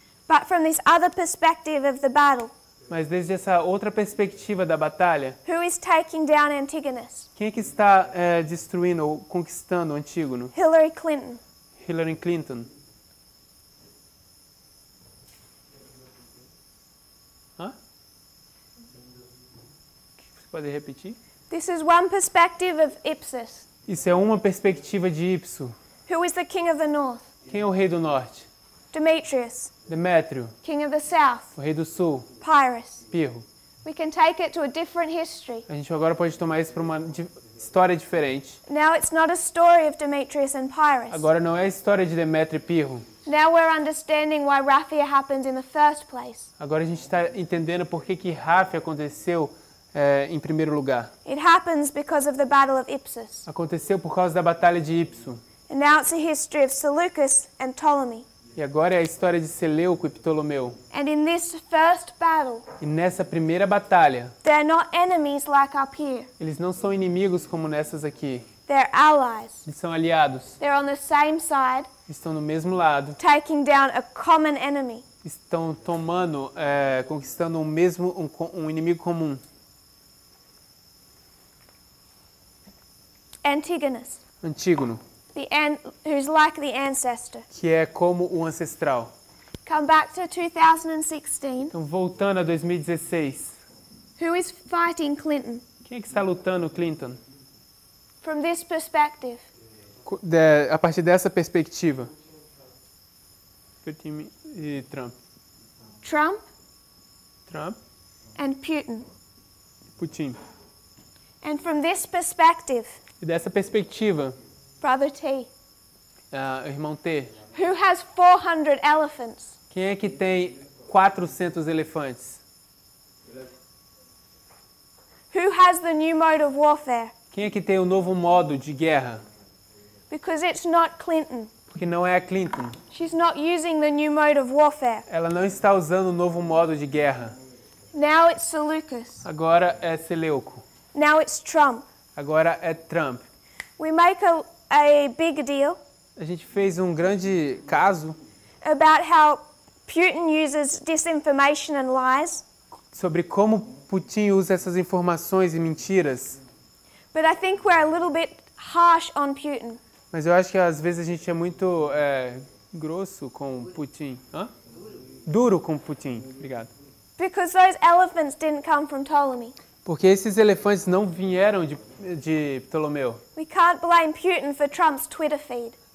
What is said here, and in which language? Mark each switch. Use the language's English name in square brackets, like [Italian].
[English] But from this other perspective of the battle, [Portuguese] Mas desde essa outra perspectiva da batalha, [English] who is taking down Antigonus? [Portuguese] quem é que está destruindo ou conquistando o Antígono? [English] Hillary Clinton. [Portuguese] Hillary Clinton. Hã? Você pode repetir? [English] This is one perspective of Ipsus. [Portuguese] Isso é uma perspectiva de Ipso. [English] Who is the king of the north? [Portuguese] Quem é o rei do norte? [English] Demetrius. [Portuguese] Demétrio. [English] King of the south? [Portuguese] O rei do sul? [English] Pyrrhus. [Portuguese] Pirro. [English] We can take it to a different history. [Portuguese] A gente agora pode tomar isso para uma história diferente. [English] Now it's not a story of Demetrius and Pyrrhus. [Portuguese] Agora não é a história de Demétrio e Pirro. [English] Now we're understanding why Raphia happened in the first place. [Portuguese] Agora a gente está entendendo por que Raphia aconteceu em primeiro lugar. [English] It happens because of the Battle of Ipsus. [Portuguese] Aconteceu por causa da batalha de Ipso. [English] And now it's a history of Seleucus and Ptolemy. [Portuguese] E agora é a história de Seleuco e Ptolomeu. [English] And in this first battle, [Portuguese] E nessa primeira batalha, [English] they're not enemies like up here. [Portuguese] eles não são inimigos como nessas aqui. [English] They're allies. [Portuguese] Eles são aliados. [English] They're on the same side, [Portuguese] Estão no mesmo lado. [English] taking down a common enemy. [Portuguese] Estão conquistando um inimigo comum. [English] Antigonus, [Portuguese] Antígono, [English] who's like the ancestor. [Portuguese] que é como o ancestral. [English] Come back to 2016. [Portuguese] Então, voltando a 2016. [English] Who is fighting Clinton? [Portuguese] Quem é que está lutando Clinton? [English] From this perspective, A partir dessa perspectiva. [Portuguese] Putin e Trump. [English] Trump [Portuguese] Trump, [English] and Putin. [Portuguese] Putin. [English] And from this perspective, [Portuguese] E dessa perspectiva, [English] Brother T, [Portuguese] irmão T, [English] who has 400 elephants? [Portuguese] quem é que tem 400 elefantes? [English] Who has the new mode of warfare? [Portuguese] Quem é que tem o novo modo de guerra? [English] Because it's not Clinton. [Portuguese] Porque não é a Clinton. [English] She's not using the new mode of warfare. [Portuguese] Ela não está usando o novo modo de guerra. [English] Now it's Seleucus. [Portuguese] Agora é Seleuco. [English] Now it's Trump. [Portuguese] Agora é Trump. [English] We make a big deal [Portuguese] A gente fez um grande caso [English] about how Putin uses disinformation and lies. [Portuguese] sobre como Putin usa essas informações e mentiras. [English] But I think we're a little bit harsh on Putin. [Portuguese] Mas eu acho que às vezes a gente é muito grosso com Putin. Hã? Duro com Putin. Obrigado. [English] Because those elephants didn't come from Ptolemy. [Portuguese] Porque esses elefantes não vieram de Ptolomeu. [English] We can't blame Putin for Trump's Twitter feed.